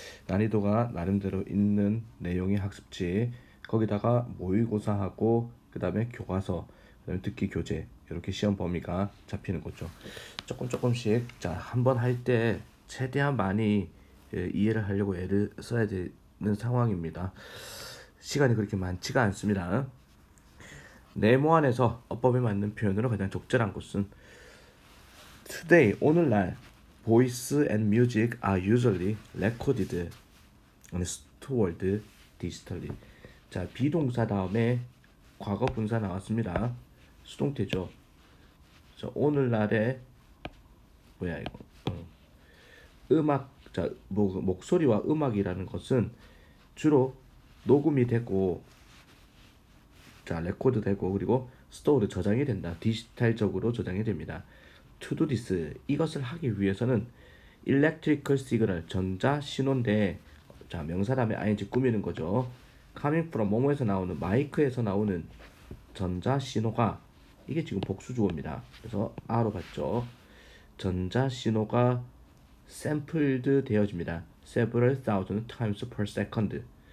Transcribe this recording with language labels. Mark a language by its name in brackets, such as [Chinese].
[Korean] 난이도가 나름대로 있는 내용의 학습지, 거기다가 모의고사하고 그 다음에 교과서, 그 다음에 듣기 교재, 이렇게 시험 범위가 잡히는 거죠. 조금씩 한번 할 때 최대한 많이 이해를 하려고 애를 써야 되는 상황입니다. 시간이 그렇게 많지가 않습니다. 네모 안에서 어법에 맞는 표현으로 가장 적절한 것은 [English] Today, [Korean] 오늘날 [English] Voice and music are usually recorded and stored digitally. [Korean] 자, 비동사 다음에 과거 분사 나왔습니다. 수동태죠. 자, 오늘날의 뭐야 이거 음악, 자, 목소리와 음악이라는 것은 주로 녹음이 되고, 자, 레코드 되고, 그리고 스토어로 저장이 된다. 디지털적으로 저장이 됩니다. [English] To do this, [Korean] 이것을 하기 위해서는 electrical signal, 전자 신호인데, 자, 명사 다음에 ing 꾸미는 거죠. [English] coming from [Korean] 뭐뭐에서 나오는, 마이크에서 나오는 전자 신호가, 이게 지금 복수 주어입니다. 그래서 R로 봤죠. 전자 신호가 sampled 되어집니다. [English] several thousand times per second.